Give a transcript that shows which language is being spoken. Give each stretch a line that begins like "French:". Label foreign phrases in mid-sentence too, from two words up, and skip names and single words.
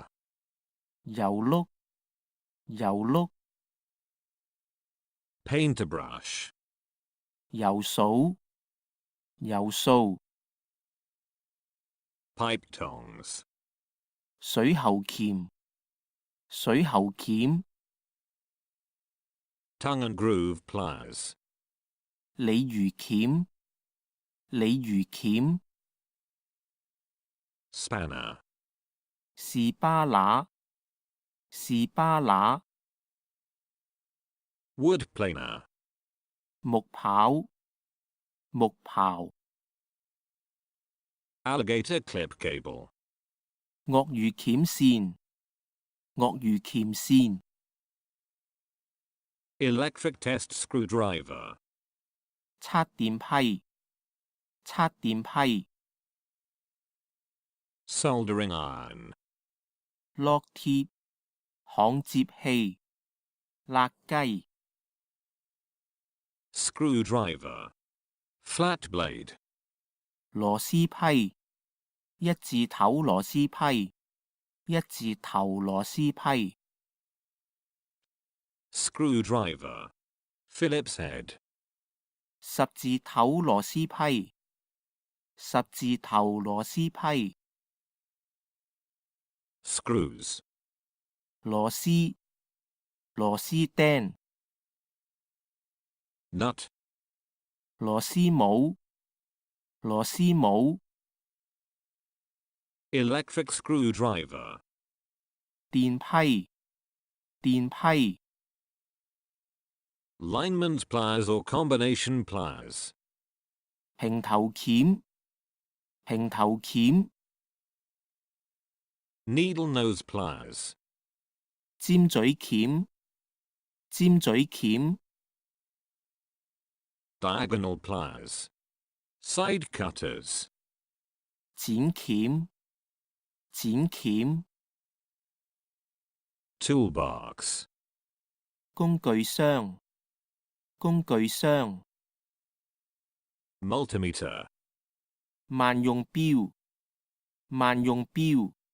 Cantonese: 油碌，油碌，
English: Painter brush.
Cantonese: 油掃，油掃，
English: Pipe tongs.
Cantonese: 水喉鉗，水喉鉗，
English: Tongue and groove pliers.
Cantonese: 鯉魚鉗，鯉魚鉗，
English: Spanner.
Cantonese: 士巴拿，士巴拿，
English: Wood planer.
Cantonese: 木刨，木刨，
English: Alligator clip cable.
Cantonese: 鱷魚鉗線，鱷魚鉗線，
English: Electric test screwdriver.
Cantonese: 測電批，測電批，
English: Soldering iron.
Cantonese: 烙鐵，焊接器，辣雞，
English: Screwdriver. Flat blade.
Cantonese: 螺絲批，一字頭螺絲批，一字頭螺絲批，
English: Screwdriver. Phillips head.
Cantonese: 十字頭螺絲批，十字頭螺絲批，
English: Screws.
Cantonese: 螺絲，螺絲釘，
English: Nut.
Cantonese: 螺絲帽，螺絲帽，
English: Electric screwdriver.
Cantonese: 電批，電批，
English: Lineman's pliers or combination pliers.
Cantonese: 平頭鉗，平頭鉗，
English: Needle nose pliers.
Cantonese: 尖嘴鉗，尖嘴鉗，
English: Diagonal pliers. Side cutters.
Cantonese: 剪鉗，剪鉗，
English: Toolbox.
Cantonese: 工具箱，工具箱，
English: Multimeter.
Cantonese: 萬用錶，萬用錶，